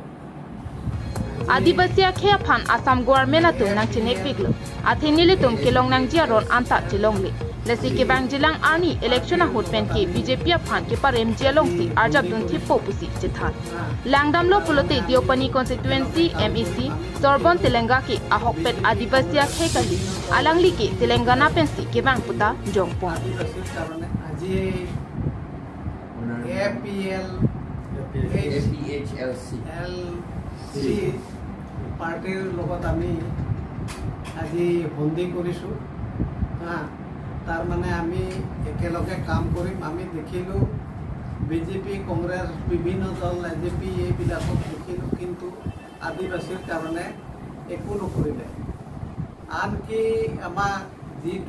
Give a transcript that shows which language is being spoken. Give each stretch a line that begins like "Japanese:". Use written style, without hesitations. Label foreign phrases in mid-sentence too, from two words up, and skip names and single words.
Karbi: Adivasi akhe phan
English: Assam government
Karbi: atum nang chinek piglo athi nilitum kilong nang jiaron anta chilongli lesi ke bang jilang ani election a hotpen ke BJP phan ke parem jialong si arjab dun thi popusi chithan langdam lo pulote diopani constituency MEC Sorbon Telenga ke ahokpet adivasi akhe kali alangli ke Telangana pensi ke bang puta jongpon
Assamese: APHLC partyৰ লগত আমি আজি বন্দী কৰিছো তাৰ মানে আমি একেলগে কাম কৰিম আমি দেখিলো বিজেপি কংগ্ৰেছ বিভিন্ন দল এজেপি এইবিলাকক দেখিলো কিন্তু আদিবাসীৰ কাৰণে একো নকৰিলে আনকি আমাক যিটো